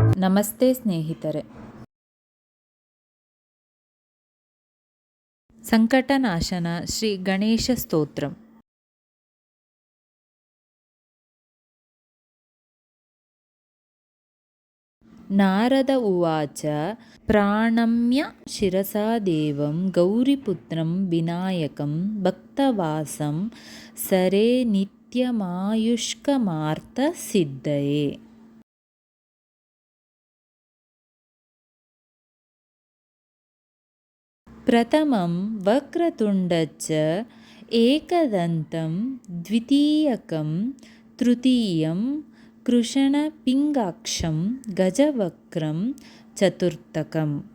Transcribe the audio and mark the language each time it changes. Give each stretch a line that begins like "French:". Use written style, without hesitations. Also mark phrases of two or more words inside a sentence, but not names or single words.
Kannada: ನಮಸ್ತೆ ಸ್ನೇಹಿತರೆ. ಸಂಕಟನಾಶನ ಶ್ರೀ ಗಣೇಶ ಸ್ತೋತ್ರಂ.
Sanskrit: ನಾರದ ಉವಾಚ ಪ್ರಾಣಮ್ಯ ಶಿರಸಾ ದೇವಂ ಗೌರಿಪುತ್ರಂ ವಿನಾಯಕಂ ಭಕ್ತವಾಸಂ ಸರೇ ನಿತ್ಯಮಾಯುಷ್ಕಮಾರ್ಥ ಸಿದ್ಧಯೇ. ಪ್ರಥಮಂ ವಕ್ರತುಂಡಚ್ಚ ಏಕದಂತಂ ದ್ವಿತೀಯಕಂ ತೃತೀಯಂ ಕೃಷಣಪಿಂಗಾಕ್ಷಂ ಗಜವಕ್ರಂ ಚತುರ್ಥಕಂ